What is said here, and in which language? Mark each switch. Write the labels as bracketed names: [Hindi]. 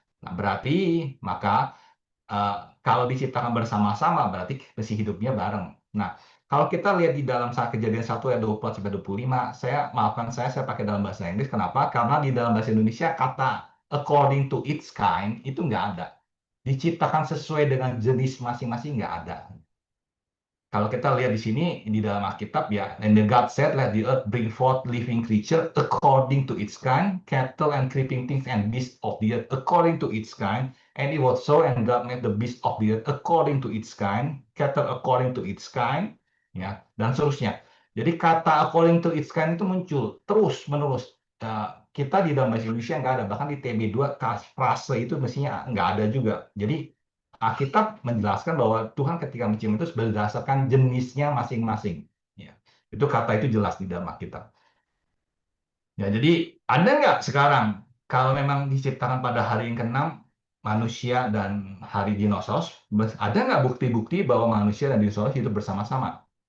[Indonesian] Nah, berarti maka kalau diciptakan bersama-sama berarti mesti hidupnya bareng. Nah, kalau kita lihat di dalam saat kejadian 1 ayat 24 sampai 25, saya pakai dalam bahasa Inggris. Kenapa? Karena di dalam bahasa Indonesia kata [English] according to its kind [Indonesian] itu nggak ada. Diciptakan sesuai dengan jenis masing-masing nggak ada. Kalau kita lihat di sini di dalam Alkitab ya, [English] and the God said, let the earth bring forth living creature according to its kind, cattle and creeping things and beasts of the earth according to its kind. And it was so, and God made the beasts of the earth according to its kind, cattle according to its kind, ya, [Indonesian] dan seterusnya. Jadi kata [English] according to its kind [Indonesian] itu muncul terus menerus. Kita di dalam bahasa Indonesia nggak ada, bahkan di TB2 frase itu mestinya nggak ada juga. Jadi Alkitab menjelaskan bahwa Tuhan ketika mencium itu berdasarkan jenisnya masing-masing. Ya, itu kata itu jelas di dalam Alkitab. Ya, jadi ada nggak sekarang kalau memang diciptakan pada hari yang ke-6 manusia dan hari dinosaurus, ada nggak bukti-bukti bahwa manusia dan dinosaurus hidup bersama-sama?